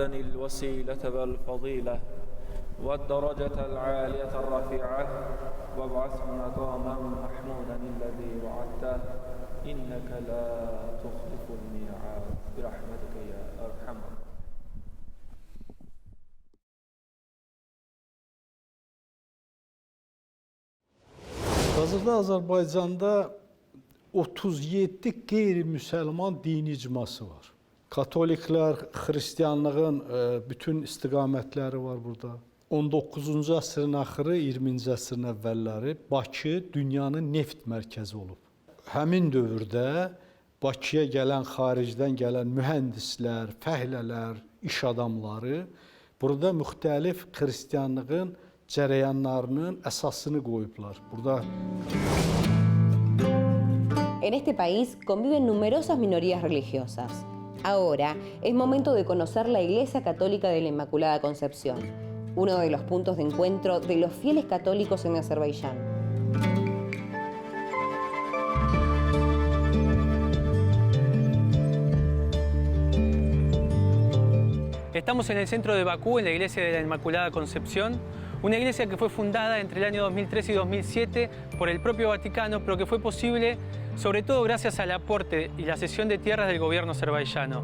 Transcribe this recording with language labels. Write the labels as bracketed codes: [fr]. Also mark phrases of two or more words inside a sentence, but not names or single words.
[ar] الوسيلة والفضيلة والدرجة العالية الرفيعة وابعثه مقامًا محمودًا الذي وعدته إنك لا تخلف الميعاد برحمتك يا أرحم الراحمين. [az] Hazırda Azərbaycanda 37 qeyri-müsəlman dini icması var. Katoliklər, xristianlığın bütün istiqamətləri var burada. 19-cu əsrin axırı, 20-ci əsrin əvvəlləri Bakı dünyanın neft mərkəzi olub. Həmin dövrdə Bakıya gələn, xaricdən gələn mühəndislər, fəhlələr, iş adamları burada müxtəlif xristianlığın cərəyanlarının əsasını qoyublar. Burada [es] En este país conviven numerosas minorías religiosas. Ahora es momento de conocer la Iglesia Católica de la Inmaculada Concepción, uno de los puntos de encuentro de los fieles católicos en Azerbaiyán. Estamos en el centro de Bakú, en la iglesia de la Inmaculada Concepción, una iglesia que fue fundada entre el año 2003 y 2007 por el propio Vaticano, pero que fue posible sobre todo gracias al aporte y la cesión de tierras del gobierno azerbaiyano.